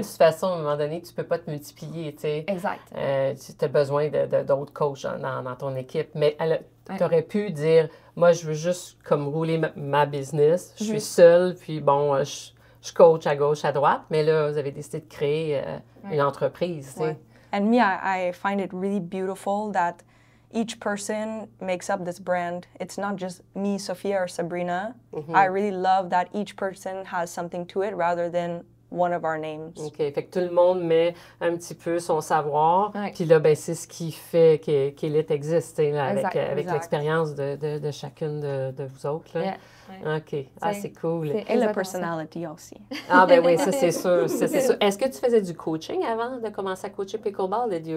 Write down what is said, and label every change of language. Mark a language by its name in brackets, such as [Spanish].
[French] De toute façon, à un moment donné, tu peux pas te multiplier, tu sais. Exact. Tu as besoin d'autres coachs dans ton équipe. Mais tu aurais pu dire, moi, je veux juste comme rouler ma business. Je suis seule, puis bon, je coach à gauche, à droite. Mais là, vous avez décidé de créer une entreprise, tu sais. [English] And me, I find it really beautiful that each person makes up this brand. It's not just me, Sophia, or Sabrina. I really love that each person has something to it rather than one of our names. [French] OK. Fait que tout le monde met un petit peu son savoir. Puis là, ben, c'est ce qui fait qu'Elite existe, là, avec l'expérience de chacune de vous autres. Là. [English] Yeah. [French] OK. Ah, c'est cool. Et la personnalité aussi. Ah, ben oui, ça, c'est sûr. C'est sûr. Est-ce que tu faisais du coaching avant de commencer à coacher pickleball?